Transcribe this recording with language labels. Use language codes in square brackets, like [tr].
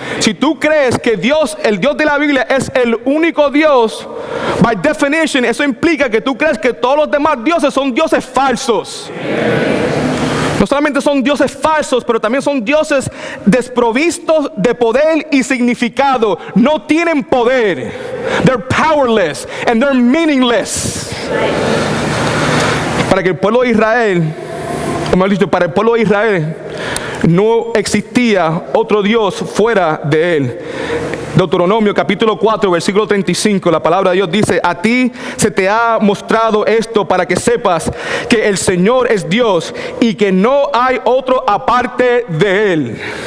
[es] Si tú crees que Dios, el Dios de la Biblia, es el único Dios, [en] by definition, [es] eso implica que tú crees que todos los demás dioses son dioses falsos. No solamente son dioses falsos, pero también son dioses desprovistos de poder y significado. No tienen poder. [en] They're powerless and they're meaningless. [es] Para que el pueblo de Israel, o mejor dicho, para el pueblo de Israel, no existía otro Dios fuera de él. Deuteronomio capítulo 4 versículo 35, la palabra de Dios dice: a ti se te ha mostrado esto para que sepas que el Señor es Dios y que no hay otro aparte de él.